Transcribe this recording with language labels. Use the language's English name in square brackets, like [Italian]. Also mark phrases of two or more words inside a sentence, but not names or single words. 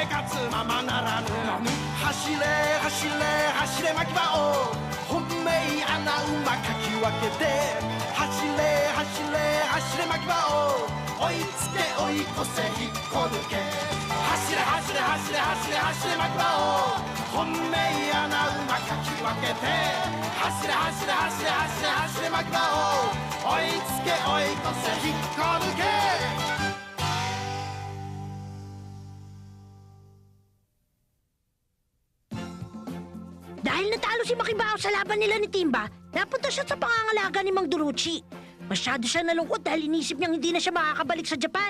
[Japanese] 活ままならぬ走れ走れ走れ牧場を本命穴馬かき分けて走れ走れ走れ牧場を追いつけ追い越せ引っこ抜け走れ走れ走れ走れ走れ牧場を本命穴馬かき分けて走れ走れ走れ走れ走れ牧場を追いつけ追い越せ引っこ抜け [Filipino] Dahil natalo si Makibao sa laban nila ni Timba, napunta siya sa pangangalaga ni Mang Durucci. Masyado siya nalungkot dahil inisip niyang hindi na siya makakabalik sa Japan.